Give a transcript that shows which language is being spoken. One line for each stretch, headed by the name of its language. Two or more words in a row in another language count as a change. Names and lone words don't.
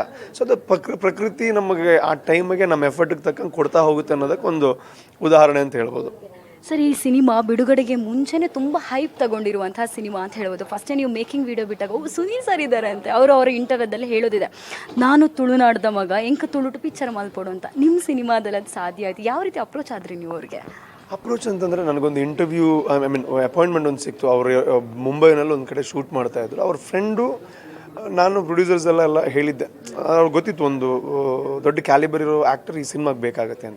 Kannada: ಸೊ ಅದು ಪ್ರಕೃತಿ ನಮಗೆ ಆ ಟೈಮಿಗೆ ನಮ್ಮ ಎಫರ್ಟಿಗೆ ತಕ್ಕಂಗೆ ಕೊಡ್ತಾ ಹೋಗುತ್ತೆ ಅನ್ನೋದಕ್ಕೆ ಒಂದು ಉದಾಹರಣೆ ಅಂತ ಹೇಳ್ಬೋದು. ಸರ್, ಈ ಸಿನಿಮಾ ಬಿಡುಗಡೆಗೆ ಮುಂಚೆನೇ ತುಂಬ ಹೈಪ್ ತಗೊಂಡಿರುವಂತಹ ಸಿನಿಮಾ ಅಂತ ಹೇಳ್ಬೋದು. ಫಸ್ಟೇ ನೀವು
English: making video
Kannada: ಬಿಟ್ಟಾಗ ಸುನೀಲ್ ಸರ್ ಇದ್ದಾರೆ ಅಂತೆ, ಅವರ ಇಂಟರ್ವ್ಯೂದಲ್ಲಿ ಹೇಳೋದಿದೆ, ನಾನು
Tulu: ತುಳುನಾಡ್ದ ಮಗ ಎಂಕ ತುಳುಟು ಪಿಕ್ಚರ್ ಮಲ್ಪಡು
Kannada: ಅಂತ. ನಿಮ್ಮ ಸಿನಿಮಾದಲ್ಲಿ ಅದು ಸಾಧ್ಯ ಆಯಿತು. ಯಾವ ರೀತಿ ಅಪ್ರೋಚ್ ಆದ್ರಿ ನೀವು ಅವ್ರಿಗೆ? ಅಪ್ರೋಚ್ ಅಂತಂದರೆ ನನಗೊಂದು
English: interview appointment
Kannada: ಒಂದು ಸಿಕ್ತು. ಅವರು ಮುಂಬೈನಲ್ಲಿ ಒಂದು ಕಡೆ ಶೂಟ್ ಮಾಡ್ತಾಯಿದ್ರು. ಅವ್ರ ಫ್ರೆಂಡು ನಾನು ಪ್ರೊಡ್ಯೂಸರ್ಸ್ ಎಲ್ಲ ಹೇಳಿದ್ದೆ, ಅವ್ರಿಗೆ ಗೊತ್ತಿತ್ತು ಒಂದು ದೊಡ್ಡ ಕ್ಯಾಲಿಬರ್ ಇರೋ ಆ್ಯಕ್ಟರ್ ಈ ಸಿನಿಮಾಗೆ ಬೇಕಾಗುತ್ತೆ ಅಂತ.